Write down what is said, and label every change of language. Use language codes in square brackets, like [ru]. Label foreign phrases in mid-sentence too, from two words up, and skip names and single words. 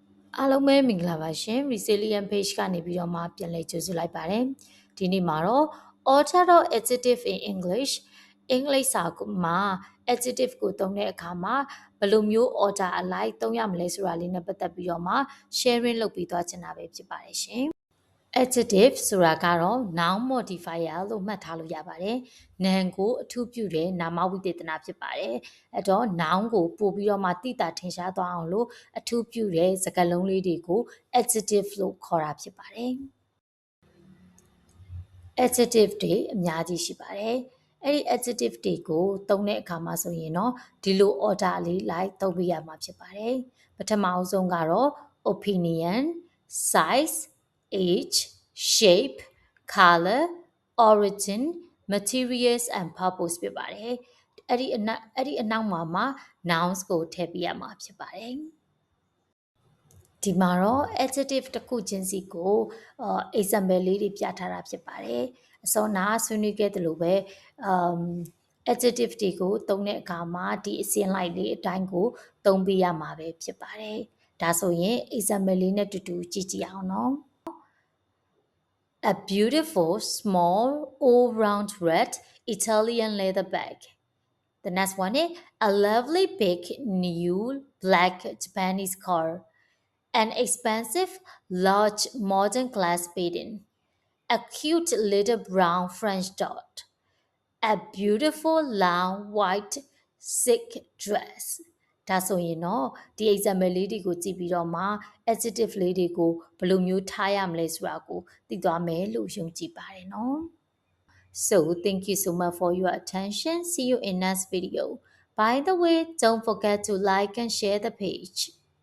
[my] အားလုံးပဲမင်္ဂလာပါရှင် Resilient Page ကနေပြီးတော့မှပြန်လည်ကြိုဆိုလိုက်ပါတယ်ဒီနေ့မှာတော့ [en] order of adjective in English [my] အ င်္ဂလိပ်စာမှာ adjective ကိုသုံးတဲ့အခါမှာဘယ်လိုမျိုး order အလိုက်သုံးရမလဲဆိုတာလေးနဲ့ပတ်သက်ပြီးတော့မှ sharing လုပ်ပြီးသွားချင်တာပဲဖြစ်ပါတယ်ရှင် adjective ဆိုတာကတော့ [en] noun modifier [my] လို့မှတ်ထားလို့ရပါတယ်။နာမ်ကိုအထူးပြုတဲ့နာမဝိသေသနာဖြစ်ပါတယ်။အဲ့တော့ noun ကိုပို့ပြီးတော့မှသိတာထင်ရှားသွားအောင်လို့အထူးပြုတဲ့စကားလုံးလေးတွေကို adjective လို့ခေါ်တာဖြစ်ပါတယ် ။ adjective တွေအများကြီးရှိပါတယ်။အဲ့ဒီ adjective တွေကိုသုံးတဲ့အခါမှာဆိုရင်တော့ဒီလို order လေးလိုက်သုံးပြရမှာဖြစ်ပါတယ်။ပ ထမအဆုံးကတော့ [en] opinion, size, age, shape, color, origin, materials and purpose [my] ဖြစ်ပါတယ်။အဲ့ဒီအနောက်မှာ nouns ကိုထည့်ပြရမှာဖြစ်ပါတယ်။ဒီမှာတော့ adjective တစ်ခုချင်းစီကို example လေးတွေပြထားတာဖြစ်ပါတယ်။အစောနာဆွေးနွေးခဲ့သလိုပဲadjective တွေကိုသုံးတဲ့အခါမှာဒီအစဉ်လိုက်လေးအတိုင်းကိုသုံးပြရမှာပဲဖြစ်ပါတယ်။ဒါဆိုရင် example လေးနဲ့တူတူကြည့်ကြည့်အောင်နော်။ [en] A beautiful small all-round red Italian leather bag. The next one is a lovely big new black Japanese car. An expensive large modern glass bedding. A cute little brown French dog. A beautiful long white silk dress. [my] ဒါဆိုရင်တော့ဒီ example လေးတွေကိုကြည့်ပြီးတော့မှ adjective လေးတွေကိုဘယ်လိုမျိုးထားရမလဲဆိုတာကိုသိသွားမယ်လို့ယုံကြည်ပါတယ်နော် [en] So thank you so much for your attention. See you in next video. By the way, don't forget to like and share the page.